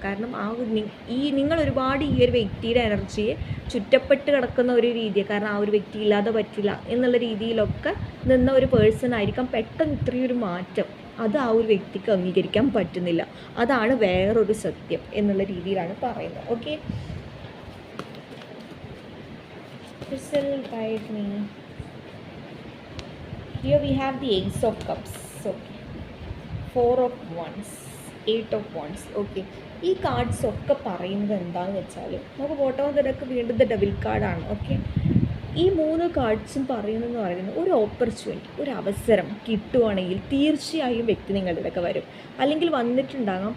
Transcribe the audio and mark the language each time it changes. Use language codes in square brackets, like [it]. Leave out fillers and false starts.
[ml] കാരണം നിങ്ങൾ ഒരുപാട് ഈ ഒരു വ്യക്തിയുടെ എനർജിയെ ചുറ്റപ്പെട്ട് കിടക്കുന്ന ഒരു രീതിയാണ്. കാരണം ആ ഒരു വ്യക്തി ഇല്ലാതെ പറ്റില്ല എന്നുള്ള രീതിയിലൊക്കെ നിന്ന ഒരു പേഴ്സൺ ആയിരിക്കാം. പെട്ടെന്ന് ഇത്രയൊരു മാറ്റം അത് ആ ഒരു വ്യക്തിക്ക് അംഗീകരിക്കാൻ പറ്റുന്നില്ല. അതാണ് വേറൊരു സത്യം എന്നുള്ള രീതിയിലാണ് പറയുന്നത്. [en] Okay, Crystal, guide me. Here we have the Ace of Cups. Okay, 4 of Wands, 8 of Wands. [ml] Okay, ഈ കാർഡ്സ് ഒക്കെ പറയുന്നത് എന്താണെന്ന് വെച്ചാൽ നമുക്ക് [en] bottom of the deck [ml] വീണ്ടും ദ ഡബിൾ കാർഡാണ്. ഓക്കെ, ഈ 3 കാർഡ്സും പറയുന്നതെന്ന് പറയുന്നത് ഒരു ഓപ്പർച്യൂണിറ്റി, ഒരു അവസരം കിട്ടുവാണെങ്കിൽ തീർച്ചയായും വ്യക്തി നിങ്ങളുടെ അടുക്ക വരും, അല്ലെങ്കിൽ വന്നിട്ടുണ്ടാകാം.